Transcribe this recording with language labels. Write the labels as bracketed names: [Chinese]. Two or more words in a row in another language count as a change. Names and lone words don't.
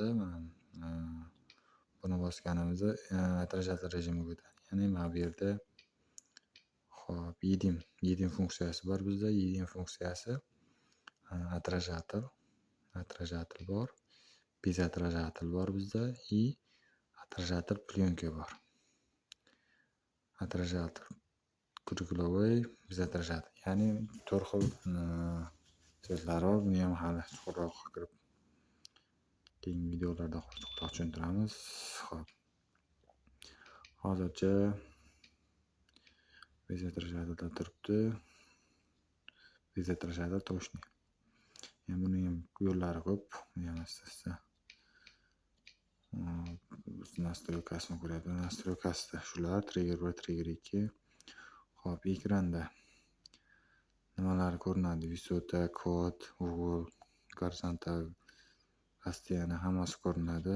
[Uzbek] Mana buni bosganimizda отражатель rejimiga o'tadi. Ya'ni mana bu yerda hop, yedim funksiyasi bor bizda. Yedim funksiyasi отражатель bor. [Russian] Без отражатель [Uzbek] bor bizda [Russian] и отражатель [Uzbek] plyonka bor. [Russian] Отражатель кругловой, без отражатель. [Uzbek] Ya'ni 4 xil so'zlari bor. Buni ham hali chuqurroq kirib keyingi videolarda chuqurroq tushuntiramiz. Hop. Hozircha [Russian] без отражатель [Uzbek] turibdi. [Russian] Без отражатель точно. [Uzbek] Yani buni ham yo'llari ko'p. Buni ham asta-asta настройкасini ko'ryapmiz. Настройкасida shular trigger 1, trigger 2. Hop, ekranda nimalar ko'rinadi? Visota, kod, ugl, gorizontal, постоянно hammasi ko'rinadi.